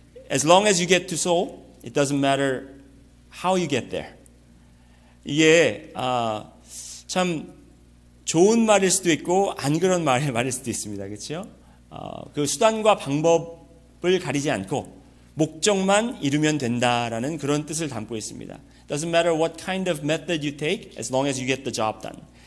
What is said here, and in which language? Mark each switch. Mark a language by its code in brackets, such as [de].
[en] As long as you get to Seoul, it doesn't matter how you get there. [ko] 이게 참 좋은 말일 수도 있고 안 그런 말일 수도 있습니다. 그렇죠? 그 수단과 방법을 가리지 않고 목적만 이루면 된다라는 그런 뜻을 담고 있습니다. [en] Doesn't matter what kind of method you take, as long as you get the job done.